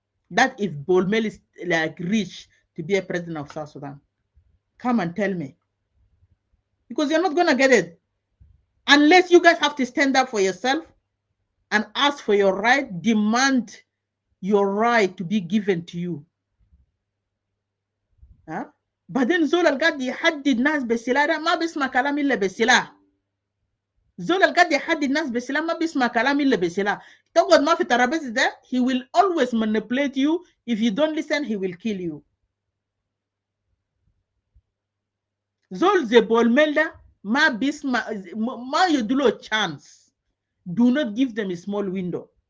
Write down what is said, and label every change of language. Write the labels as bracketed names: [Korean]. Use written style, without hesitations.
[English] That if Bol Mel is like rich to be a president of South Sudan, come and tell me. Because you're not going to get it. Unless you guys have to stand up for yourself and ask for your right, demand your right to be given to you. [Arabic] بعدين زول القاعد يحدد الناس بالسلاح ده ما بيسمع كلام إلا بالسلاح. زول القاعد يحدد الناس بالسلاح ما بيسمع كلام إلا بالسلاح. تقعد ما في ترابيزة ده, [English] he will always manipulate you. If you don't listen, he will kill you. [Arabic] زول زي بول ميل ده ما بيسمع, ما يدلو chance. [English] Do not give them a small window.